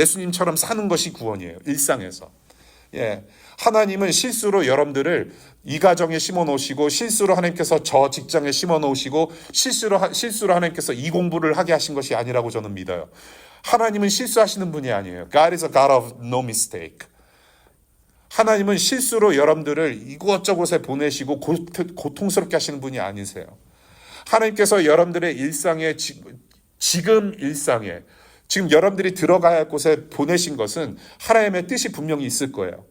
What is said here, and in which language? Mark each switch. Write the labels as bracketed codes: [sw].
[ko] 예수님처럼 사는 것이 구원이에요. 일상에서. 예. 하나님은 실수로 여러분들을 이 가정에 심어 놓으시고 실수로 하나님께서 저 직장에 심어 놓으시고 실수로 하나님께서 이 공부를 하게 하신 것이 아니라고 저는 믿어요. 하나님은 실수하시는 분이 아니에요. [en] God is a God of no mistake. [ko] 하나님은 실수로 여러분들을 이곳저곳에 보내시고 고통스럽게 하시는 분이 아니세요. 하나님께서 여러분들의 일상에 지금 일상에 지금 여러분들이 들어가야 할 곳에 보내신 것은 하나님의 뜻이 분명히 있을 거예요.